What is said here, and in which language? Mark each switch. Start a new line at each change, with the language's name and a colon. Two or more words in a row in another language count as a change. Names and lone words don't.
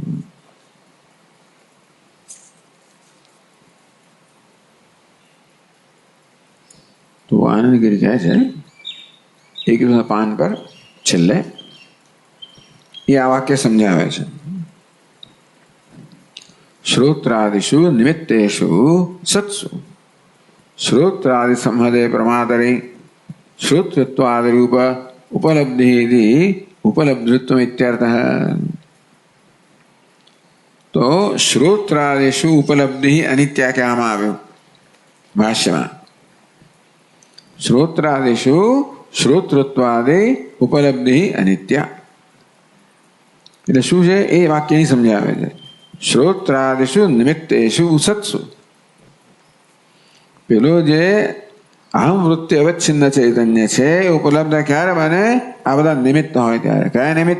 Gujarati: તો આનંદગીરી કહે છે 21 પાન પર છેલ્લે એ આ વાક્ય સમજાવે છે.
Sanskrit: શ્રોત્રાદિષુ નિમિત્તેષુ સત્સુ. श्रोत्रादि संहदे प्रमातरे श्रोतृत्वादि रूप उपलब्धि इति उपलब्धित्वम इत्यर्थः।
Gujarati: तो
Sanskrit: श्रोत्रादिषु उपलब्धि अनित्या
Gujarati: क्या આવ્યું ભાષ્યમાં
Sanskrit: श्रोत्रादिषु श्रोतृत्वादि उपलब्धि अनित्या
Gujarati: એટલે શું છે એ વાક્યની સમજાવે છે।
Sanskrit: શ્રોત્રાદિષુ નિમિત્તેષુ સત્સુ
Gujarati: પેલો જે અહમ વૃત્તિ અવચ્છિન્ન ચૈતન્ય છે એ ઉપલબ્ધ ક્યારે બને? આ બધા નિમિત્ત હોય ત્યારે। કયા નિમિત્ત?